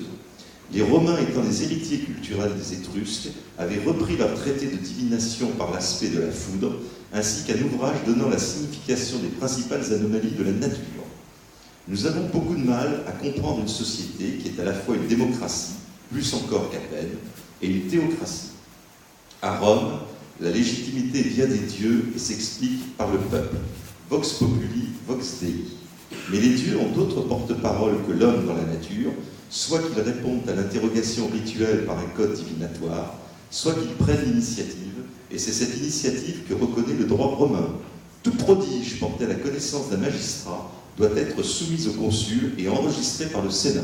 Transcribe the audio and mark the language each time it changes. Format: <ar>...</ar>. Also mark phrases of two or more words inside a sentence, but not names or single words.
<fr>Les Romains, étant des héritiers culturels des Étrusques, avaient repris leur traité de divination par l'aspect de la foudre, ainsi qu'un ouvrage donnant la signification des principales anomalies de la nature. Nous avons beaucoup de mal à comprendre une société qui est à la fois une démocratie, plus encore qu'Athènes, et une théocratie. À Rome, la légitimité vient des dieux et s'explique par le peuple.</fr> <la>Vox populi, vox dei.</la> <fr>Mais les dieux ont d'autres porte-parole que l'homme dans la nature, soit qu'ils répondent à l'interrogation rituelle par un code divinatoire, soit qu'ils prennent l'initiative, et c'est cette initiative que reconnaît le droit romain. Tout prodige porté à la connaissance d'un magistrat doit être soumis au consul et enregistré par le Sénat.</fr>